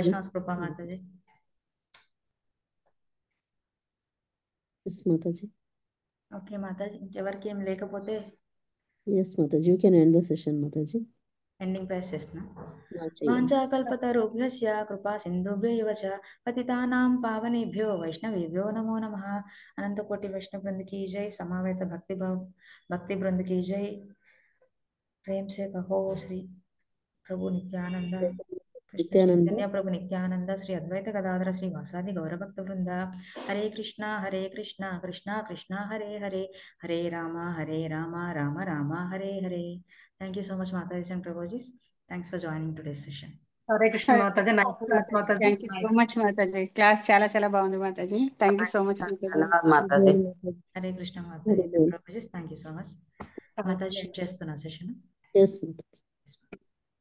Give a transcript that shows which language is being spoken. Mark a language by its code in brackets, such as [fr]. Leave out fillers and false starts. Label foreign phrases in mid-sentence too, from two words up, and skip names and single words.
[te] వైష్ణవ్స్ కృపా మాతాజీ. ఎస్ మాతాజీ. ఓకే మాతాజీ, ఇంకెవరికి ఏం లేకపోతే [en] yes Mataji, you can end the session Mataji. ending prayers [te] చేస్తున్నా. చేయండి. [sa] వాంఛాకల్పతరుభ్యశ్చ కృపా సింధుభ్యైవ చ పతితానాం పావనేభ్యో వైష్ణవేభ్యో నమో నమః. అనంతకోటి వైష్ణవ బృంద [hi] की जय, समावेत भक्ति बृंद की जय. प्रेम से कहो श्री प्रभु नित्यानंद, कृष्ण నిత్యానంద [sa] चैतन्य प्रभु नित्यानंद, श्री अद्वैत गदाधर श्री वासादि गौरभक्त वृंद. हरे कृष्णा कृष्णा कृष्णा हरे हरे, हरे राम राम राम हरे हरे. [en] Thank you so much Mataji and Prabhuji. Thanks for joining today's session. [te] హరే కృష్ణ మాతాజీ, [en] nice class [te] మాతాజీ. [en] thank you so much Mataji. [te] క్లాస్ చాలా చాలా బాగుంది మాతాజీ. [en] thank you so much Mataji. [te] ధన్యవాదాలు మాతాజీ. [en] Hare Krishna Mataji and Prabhuji. Thank you so much. [te] Mataji end చేస్తున్నా సెషన్. ఎస్ మాతాజీ.